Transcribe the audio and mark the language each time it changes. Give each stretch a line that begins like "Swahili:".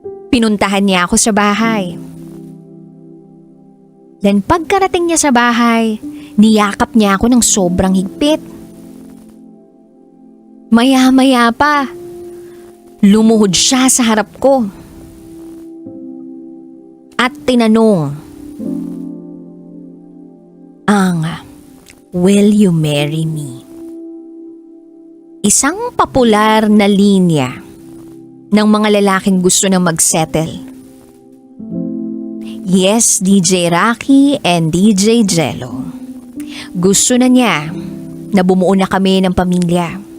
Filipino: Pinuntahan niya ako sa bahay. Then pagkarating niya sa bahay, niyakap niya ako ng sobrang higpit. Maya-maya pa, lumuhod siya sa harap ko. At tinanong,
English: "Will you marry me?"
Filipino: Isang popular na linya ng mga lalaking gusto na mag-settle.
English: Yes, DJ Rocky and DJ Jello.
Filipino: Gusto na niya na bumuo na kami ng pamilya.